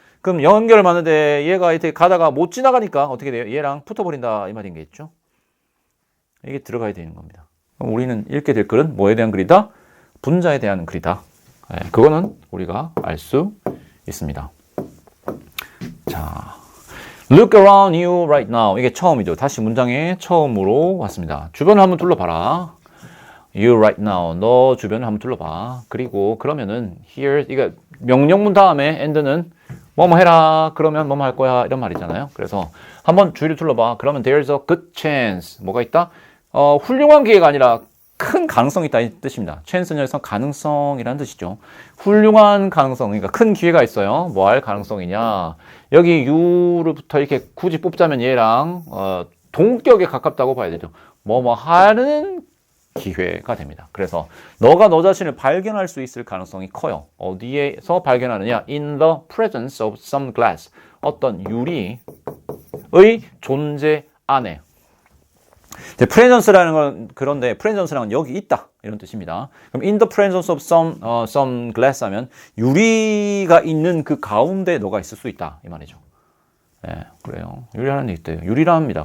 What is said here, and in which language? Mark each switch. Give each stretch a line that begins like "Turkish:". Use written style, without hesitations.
Korean: 그럼 연결을 맞는데 얘가 이렇게 가다가 못 지나가니까 어떻게 돼요? 얘랑 붙어버린다 이 말인 게 있죠. 이게 들어가야 되는 겁니다. 그럼 우리는 읽게 될 글은 뭐에 대한 글이다? 분자에 대한 글이다. 네, 그거는 우리가 알 수 있습니다.
English: 자, look around you right now.
Korean: 이게 처음이죠. 다시 문장의 처음으로 왔습니다. 주변을 한번 둘러봐라.
English: You right now.
Korean: 너 주변을 한번 둘러봐. 그리고 그러면은 here 이거 명령문 다음에 and는 뭐뭐 해라. 그러면 뭐뭐 할 거야. 이런 말이잖아요. 그래서 한번 주위를 둘러봐.
English: 그러면 there's a good chance.
Korean: 뭐가 있다? 훌륭한 기회가 아니라 큰 가능성이 있다 이 뜻입니다. chance는 여기서 가능성이라는 뜻이죠. 훌륭한 가능성, 그러니까 큰 기회가 있어요. 뭐 할 가능성이냐? 여기 you부터 이렇게 굳이 뽑자면 얘랑 동격에 가깝다고 봐야 되죠. 뭐뭐 하는 기회가 됩니다. 그래서 너가 너 자신을 발견할 수 있을 가능성이 커요. 어디에서 발견하느냐?
English: In the presence of some glass.
Korean: 어떤 유리의 존재 안에. presence라는 건 그런데 presence라는 건 여기 있다 이런 뜻입니다. 그럼
English: in the presence of some glass
Korean: 하면 유리가 있는 그 가운데 너가 있을 수 있다 이 말이죠. 네, 그래요. 유리라는 게 있대요. 유리라 합니다.